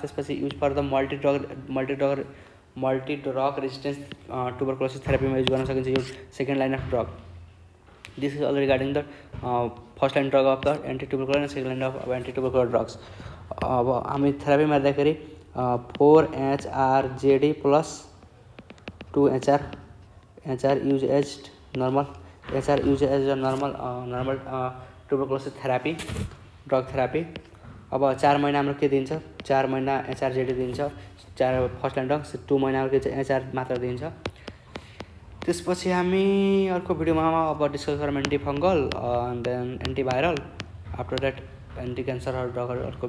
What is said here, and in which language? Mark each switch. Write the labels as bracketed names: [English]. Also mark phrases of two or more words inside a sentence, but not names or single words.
[English] त्यसपछि use for the multi drug resistance tuberculosis therapyमा use [Nepali] गर्न सकिन्छ यो [English] second line of drug. this is all regarding the first line drug of the anti tubercular and second line of anti tubercular drugs. [Nepali] अब हामी थेरापीमा हेर्दाखेरि [English] 4-HRJD plus 2HR use as normal tuberculosis therapy, drug therapy. [Nepali] अब 4 महिना हाम्रो के दिन्छ, 4 महिना HRJD दिन्छ, 4 [English] first line drug, [Nepali] 2 महिना के HR मात्र दिन्छ। त्यसपछि हामी अर्को भिडियोमा अब डिस्कस गरौँ [English] anti fungal and then antiviral, after that anti cancer drugहरू अर्को